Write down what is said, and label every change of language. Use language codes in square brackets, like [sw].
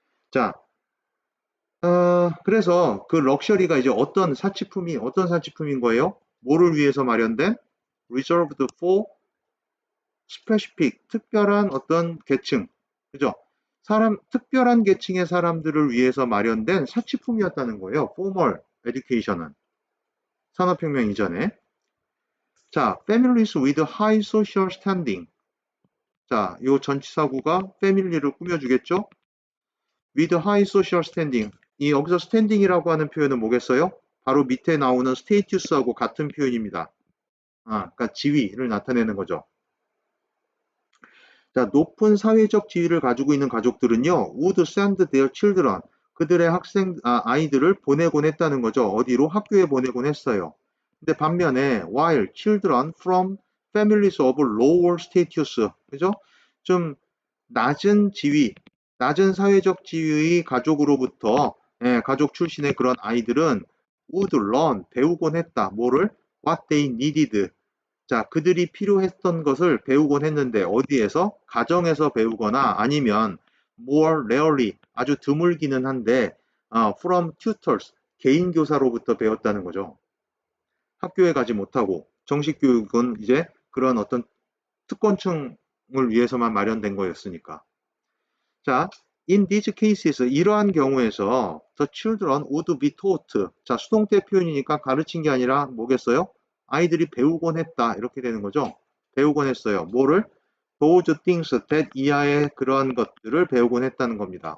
[ko] 자, 그래서 그 럭셔리가 이제 어떤 사치품인 거예요? 뭐를 위해서 마련된? [en] Reserved for specific, [ko] 특별한 어떤 계층. 그죠? 특별한 계층의 사람들을 위해서 마련된 사치품이었다는 거예요. Formal education은. 산업혁명 이전에. [en] 자, families with high social standing. [ko] 자, 요 전치사구가 family를 꾸며주겠죠? [en] with high social standing. [ko] 이 여기서 standing이라고 하는 표현은 뭐겠어요? 바로 밑에 나오는 status하고 같은 표현입니다. 그러니까 지위를 나타내는 거죠. 자, 높은 사회적 지위를 가지고 있는 가족들은요, [en] would send their children, [ko] 그들의 아이들을 보내곤 했다는 거죠. 어디로? 학교에 보내곤 했어요. 근데 반면에, [en] while children from families of lower status, [ko] 그죠? 좀 낮은 지위, 낮은 사회적 지위의 가족으로부터, 가족 출신의 그런 아이들은 [en] would learn, [ko] 배우곤 했다. 뭐를? [en] What they needed, [ko] 자, 그들이 필요했던 것을 배우곤 했는데 어디에서? 가정에서 배우거나 아니면 [en] more rarely [ko] 아주 드물기는 한데 [en] from tutors [ko] 개인 교사로부터 배웠다는 거죠. 학교에 가지 못하고 정식 교육은 이제 그런 어떤 특권층을 위해서만 마련된 거였으니까. [en] 자, in these cases [ko] 이러한 경우에서 [en] the children would be taught. [ko] 자, 수동태 표현이니까 가르친 게 아니라 뭐겠어요? 아이들이 배우곤 했다 이렇게 되는 거죠. 배우곤 했어요. 뭐를? [en] those things that [ko] 이하의 그러한 것들을 배우곤 했다는 겁니다.